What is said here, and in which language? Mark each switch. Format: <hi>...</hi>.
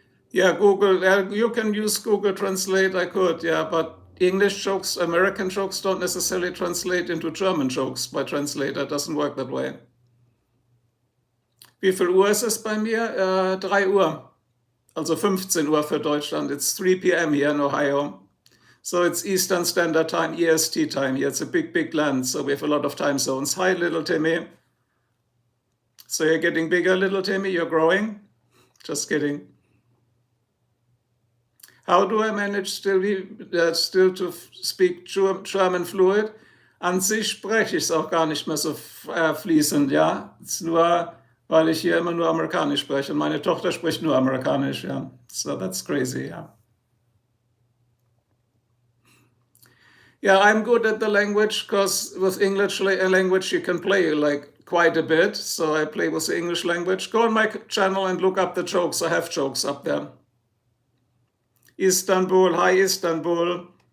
<en>Yeah, Google, you can use Google Translate, I could, yeah, but English jokes, American jokes don't necessarily translate into German jokes by translator. It doesn't work that way.</en> <de>Wie viel Uhr ist es bei mir? 3 Uhr. Also 15 Uhr für Deutschland.</de> <en>It's 3 p.m. here in Ohio. So it's Eastern Standard Time, EST time here. It's a big, big land, so we have a lot of time zones. Hi, little Timmy. So you're getting bigger, little Timmy? You're growing? Just kidding. How do I manage still to speak German fluid?</en> <de>An sich spreche ich es auch gar nicht mehr so fließend, ja. Es ist nur, weil ich hier immer nur Amerikanisch spreche. Und meine Tochter spricht nur Amerikanisch, ja.</de> <en>So that's crazy, yeah. Yeah, I'm good at the language because with English language you can play like quite a bit. So I play with the English language. Go on my channel and look up the jokes. I have jokes up there. Istanbul, hi Istanbul.</en>